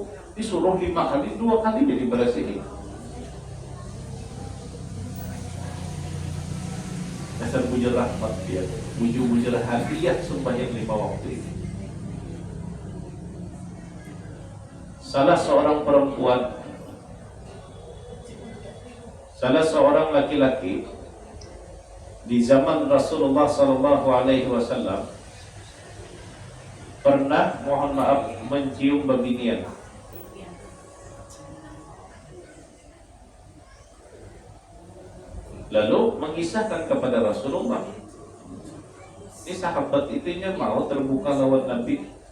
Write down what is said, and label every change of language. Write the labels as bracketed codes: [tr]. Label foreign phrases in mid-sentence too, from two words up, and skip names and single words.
[bjn] Disuruh 5 kali, 2 kali jadi berasihi. Dasar bujur rahmat dia, bujur hadiah sembahyang 5 waktu ini. [id] Salah seorang laki-laki di zaman Rasulullah [ar] صلى الله عليه وسلم [id] pernah, mohon maaf, mencium babinian. Lalu mengisahkan kepada Rasulullah. [bjn] Ini sahabat itunya mau terbuka lawan Nabi.